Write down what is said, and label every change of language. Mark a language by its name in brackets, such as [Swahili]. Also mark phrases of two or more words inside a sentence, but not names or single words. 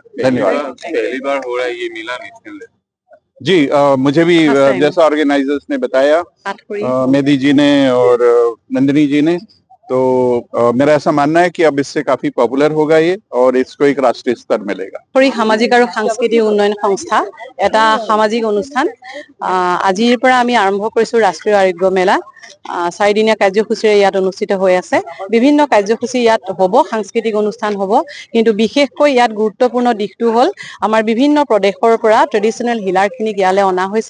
[Hindi] धन्यवाद। पहली बार हो रहा है ये मेला नेशनल जी, मुझे भी जैसा ऑर्गेनाइजर्स ने बताया, मेदी जी ने और नंदिनी जी ने, तो मेरा ऐसा मानना है कि अब इससे काफी पॉपुलर होगा ये और इसको एक राष्ट्रीय स्तर मिलेगा। [Assamese] সামাজিক আৰু সাংস্কৃতিক উন্নয়ন সংস্থা এটা সামাজিক অনুষ্ঠান আজিৰ পৰা আমি আৰম্ভ কৰিছো ৰাষ্ট্ৰীয় আৰোগ্য মেলা 4 দিনীয়া কাৰ্যসূচীৰে ইয়াত অনুষ্ঠিত হৈ আছে। বিভিন্ন কাৰ্যসূচী ইয়াত হ'ব, সাংস্কৃতিক অনুষ্ঠান হ'ব, কিন্তু বিশেষকৈ ইয়াত গুৰুত্বপূৰ্ণ দিশটো হ'ল আমাৰ বিভিন্ন প্ৰদেশৰ পৰা [English] traditional healer [Assamese] খিনিক ইয়ালৈ অনা হৈছে।